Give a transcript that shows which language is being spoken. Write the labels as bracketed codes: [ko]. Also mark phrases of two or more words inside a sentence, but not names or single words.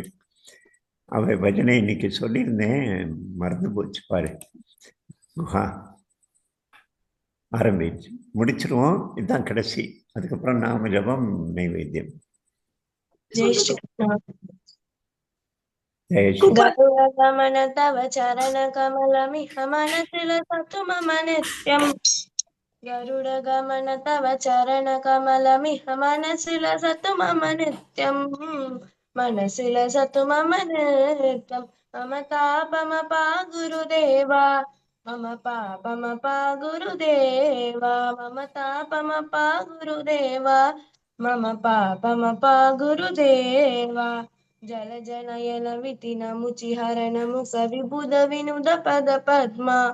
[ta] அவ பஜனை இன்னைக்கு சொல்லியிருந்தேன், மறந்து போச்சு பாரு. குஹா ஆரம்பிச்சு முடிச்சிருவோம், இதுதான் கடைசி. அதுக்கப்புறம் நாம ஜபம், நைவேத்தியம். [hi] जय श्री कृष्णा. जय श्री [sa] गरुडगमन तव चरण कमलमिह मनसि लसतु मम नित्यम् गरुडगमन तव चरण कमलमिह मनसि लसतु मम नित्यम् मनसि लसतु मम नित्यम् मम तापमपा गुरुदेवा मम पापमपा गुरुदेवा मम तापमपा गुरुदेवा मम पापमपा गुरुदेवा जलजनयन वितिन मुचिहरण मुख विबुध विनुद पद पद्मा